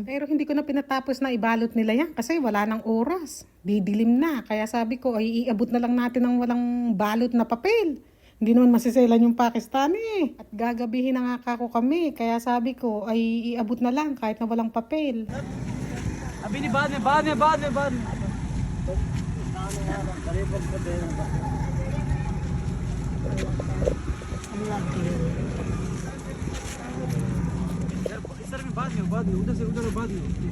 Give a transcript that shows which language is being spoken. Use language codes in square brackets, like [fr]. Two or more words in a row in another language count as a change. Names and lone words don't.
[tl] Pero hindi ko na pinatapos na ibalot nila yan kasi wala nang oras. Didilim na. Kaya sabi ko, ay iabot na lang natin ng walang balot na papel. Hindi naman masiselan yung Pakistani eh. At gagabihin na nga kako kami. Kaya sabi ko, ay iabot na lang kahit na walang papel. [hi] अभी नहीं बाद में बाद में उधर से बाद में